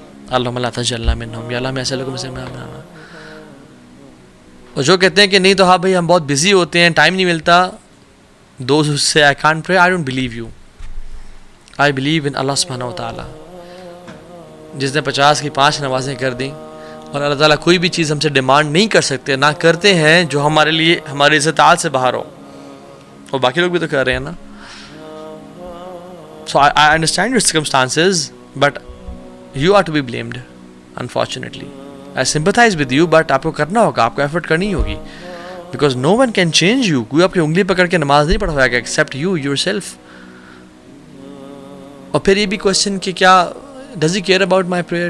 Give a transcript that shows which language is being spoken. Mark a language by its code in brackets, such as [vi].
[ar] اللہم لا تجعلنا منہم, [ur] یا اللہ میں ایسے لوگوں میں سے بنانا. اور جو کہتے ہیں کہ نہیں تو ہاں بھائی ہم بہت بزی ہوتے ہیں, ٹائم نہیں ملتا, [en] Those who say I can't pray, I don't believe you. I believe in [ur] اللہ سبحانہ و تعالیٰ. جس نے 50 کی 5 نمازیں کر دیں, اور اللہ تعالیٰ کوئی بھی چیز ہم سے ڈیمانڈ نہیں کر سکتے, نہ کرتے ہیں جو ہمارے لیے ہماری استطاعت سے باہر ہو, اور باقی لوگ بھی تو کر رہے ہیں نا. [en] So I understand your circumstances, but you are to be blamed, unfortunately. I sympathize with you, but [ur] آپ کو کرنا ہوگا, آپ کو ایفرٹ کرنی ہوگی, [en] because no one can change you. [ur] کوئی آپ کی انگلی پکڑ کے نماز نہیں پڑھوائے گا [en] except you yourself. [ur] اور پھر یہ بھی کوشچن کہ کیا [en] does he care about my prayer?